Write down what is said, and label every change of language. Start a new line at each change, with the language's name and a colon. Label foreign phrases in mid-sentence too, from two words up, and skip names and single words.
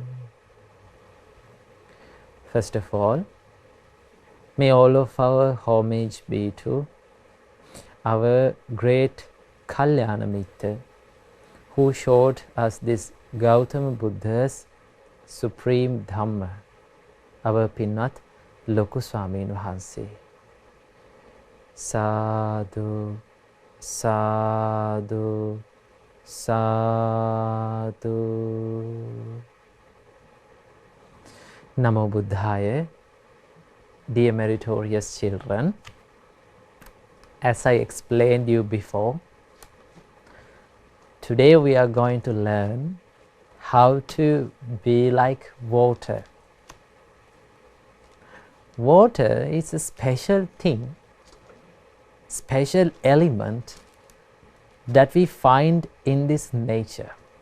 English: First of all, may all of our homage be to our great
Pali: Kalyana Mitta,
English: who showed us this Gautama Buddha's Supreme Dhamma, our Pinnath Loku Swamin Wahanse.
Pali: Sadhu, sadhu, sadhu. Namo Buddhaya.
English: Dear meritorious children, as I explained you before, today we are going to learn how to be like water. Water is a special thing, special element that we find in this nature.